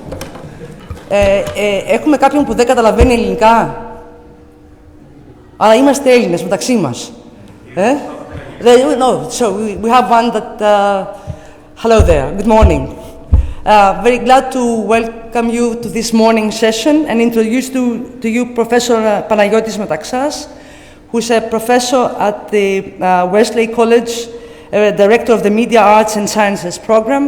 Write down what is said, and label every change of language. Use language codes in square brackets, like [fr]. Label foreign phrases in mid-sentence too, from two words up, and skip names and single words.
[el] Έχουμε κάποιον που δεν καταλαβαίνει ελληνικά. Αλλά είμαστε Έλληνες μεταξύ μας. [en] No, so we have one that... hello there, good morning. Very glad to welcome you to this morning session and introduce to you Professor Panagiotis Metaxas, who is a professor at the Wesley College, Director of the Media Arts and Sciences program.